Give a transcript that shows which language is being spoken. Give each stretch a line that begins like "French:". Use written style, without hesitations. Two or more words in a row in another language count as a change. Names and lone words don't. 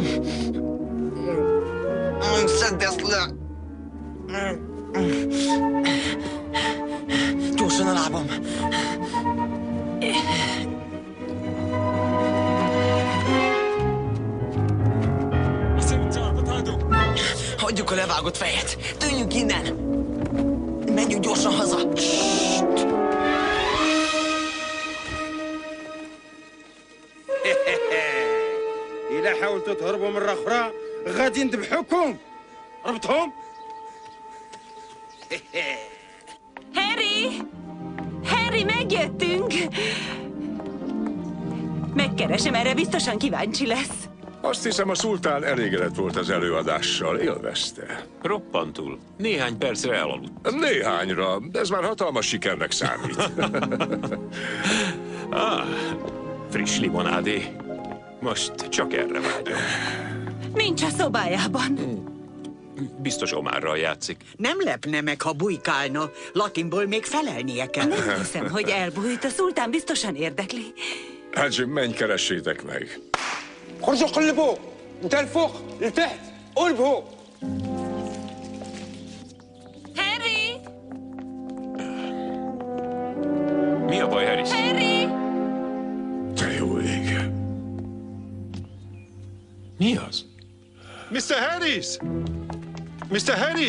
Hungarian: Szedd ezt le! Gyorsan a lábam! Hagyjuk a levágott fejet! Tűnjünk innen! Menjünk gyorsan haza!
Arabic: إذا حاولتوا تهربوا مرة أخرى غادي نذبحوكم. ربطهم.
Hungarian: Harry, megjöttünk! Megkeresem, erre biztosan kíváncsi lesz. Azt hiszem, a szultán elégedett volt az előadással, élvezte. Roppantul. Néhány percre elaludt. Néhányra, de ez már hatalmas sikernek számít. Friss limonádé. Most csak erre vágyom. Nincs a szobájában. Biztos Omárral játszik. Nem lepne meg, ha bujkálna. Latinból még felelnie kell. Nem hiszem, hogy elbújt. A szultán biztosan érdekli. Hadzsim, menj, keressétek meg.
Arabic: خرجوا قلبوا انت الفوق لتحت قلبوا.
Hungarian: Harry! a baj, Harris? Harry! Te jó ég. Mi az? Mr. Harris! Mr. Harris!